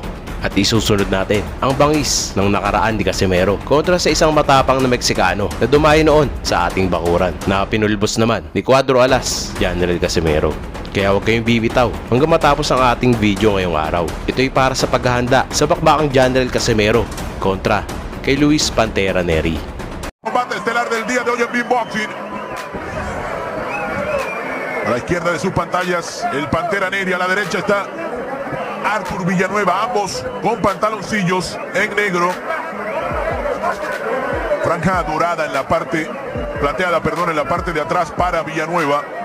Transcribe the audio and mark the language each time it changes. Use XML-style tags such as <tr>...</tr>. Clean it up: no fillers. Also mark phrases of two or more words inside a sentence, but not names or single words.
<tl>At isusunod natin ang bangis ng nakaraan ni Casimero kontra sa isang matapang na Meksikano na dumayo noon sa ating bakuran na pinulbos naman ni QUADRO ALAS JOHN RIEL Casimero. Kaya huwag kayong bibitaw hanggang matapos ang ating video ngayong araw. Ito'y para sa paghahanda sa bakbakang JOHN RIEL Casimero kontra kay PANTERA NERY.</tl> <es>Combate estelar del día de hoy en Beatboxing. A la izquierda de sus pantallas, el Pantera NERY. A la derecha está Artur Villanueva, ambos con pantaloncillos en negro. Franja dorada en la parte, plateada, perdón, en la parte de atrás para Villanueva.</es>